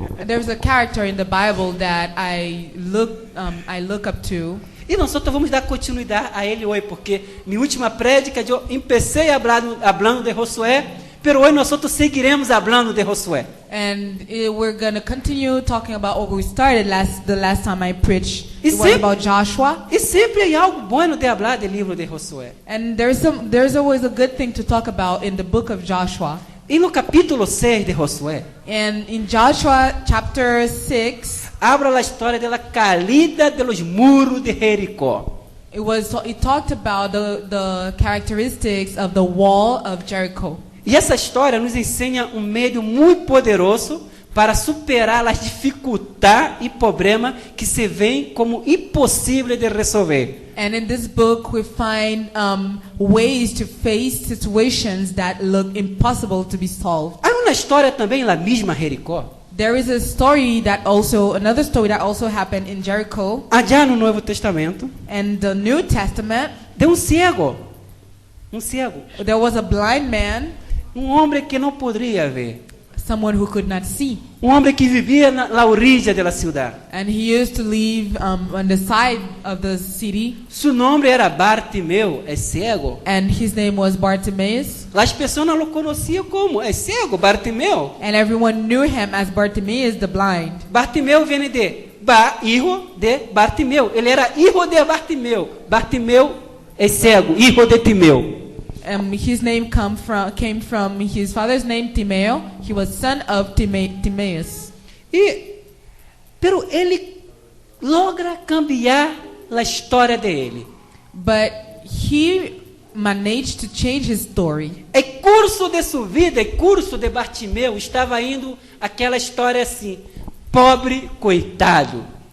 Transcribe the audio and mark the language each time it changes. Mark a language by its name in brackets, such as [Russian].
[English] There's a character in the Bible that I look up to. [Portuguese] E nós vamos dar continuidade a ele hoje, porque minha última prédica eu empecei hablando de Josué, pero hoje nós seguiremos hablando de Josué. [English] And we're going to continue talking about what we started the last time I preached. E It was about Joshua. [Portuguese] E sempre há algo bueno de hablar do livro de Josué. [English] And there's always a good thing to talk about in the book of Joshua. [Portuguese] E no capítulo 6 de Josué, [English] And in Joshua chapter 6, [Portuguese] habla a história da caída dos muros de Jericó. [English] it talked about the characteristics of the wall of Jericho. [Portuguese] E essa história nos ensina meio muito poderoso para superar as dificuldades e problemas que se veem como impossíveis de resolver. [English] And in this book we find ways to face situations that look impossible to be solved. [Portuguese] Há uma história também na mesma Jericó. [English] There is another story that also happened in Jericho. [Portuguese] Allá no Novo Testamento, [English] And the New Testament, [Portuguese] de cego. Cego. [English] there was a blind man, [Portuguese] Homem que não poderia ver. [English] someone who could not see. [Portuguese] Homem que vivia na orilla da cidade. [English] And he used to live on the side of the city. [Portuguese] Seu nome era Bartimeu, cego. [English] And his name was Bartimaeus. [Portuguese] As pessoas não o conheciam como cego, Bartimeu. [English] And everyone knew him as Bartimaeus the blind. [Portuguese] Bartimeu vem de hijo de Bartimeu. Ele era hijo de Bartimeu. Bartimeu cego, hijo de Timeu. [English] His name came from his father's name, Timeo. He was son of Timaeus. [Portuguese] Pero ele logra cambiar a história dele. [English] But he managed to change his story. [Portuguese] O curso de sua vida, o curso de Bartimeu estava indo aquela história assim: pobre coitado.